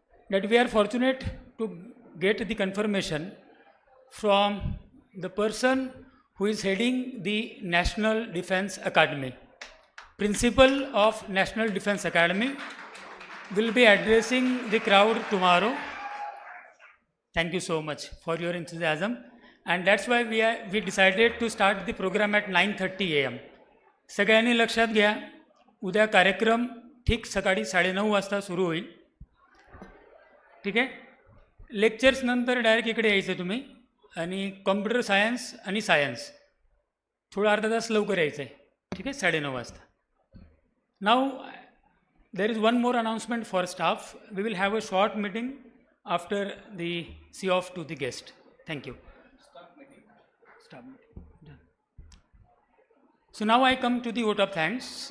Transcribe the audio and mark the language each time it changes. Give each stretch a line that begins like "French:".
English: That we are fortunate to get the confirmation from the person who is heading the National Defense Academy. Principal of National Defense Academy will be addressing the crowd tomorrow. Thank you so much for your enthusiasm, and that's why we decided to start the program at 9:30 AM.
Marathi: सगळ्यांनी लक्षात घ्या, उद्या कार्यक्रम ठीक सकाळी 9:30 वाजता सुरू होईल. ठीक आहे. लेक्चर्स नंतर डायरेक्ट इकडे यायचं तुम्ही, आणि कॉम्प्युटर सायन्स आणि सायन्स थोडं अर्धा तास लवकर यायचं आहे. ठीक आहे, 9:30 वाजता.
English: Now there is one more announcement for staff. We will have a short meeting after the see off to the guest. Thank you. Stop meeting. Done. So now I come to the vote of thanks.